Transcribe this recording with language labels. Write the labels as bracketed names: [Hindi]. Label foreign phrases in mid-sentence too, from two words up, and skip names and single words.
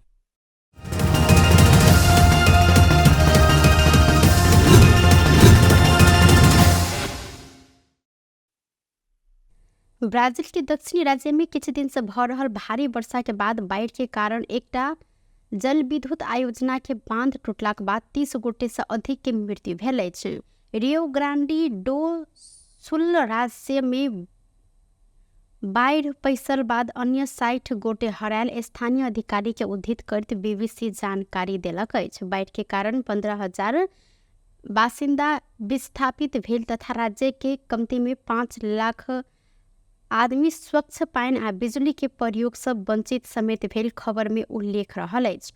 [Maithili] ब्राजील के दक्षिणी राज्य में किछ दिन से भ रहल भारी वर्षा के बाद बाढ़ के कारण एकटा जल विद्युत आयोजना के बांध टूटलाक बाद 30 गोटे से अधिक के मृत्यु भेल अछि। रियो ग्रांडी डो सुल राज्य में बाढ़ पैसल बाद अन्य 60 गोटे हरायल स्थानीय अधिकारी के उद्धृत करते बीबीसी जानकारी देलक अछि। बाढ़ के कारण 15,000 बासिंदा विस्थापित भेल तथा राज्य के कमती में 5 लाख आदमी स्वच्छ पानी आ बिजली के प्रयोग से वंचित समेत भेल खबर में उल्लेख रहल अछि।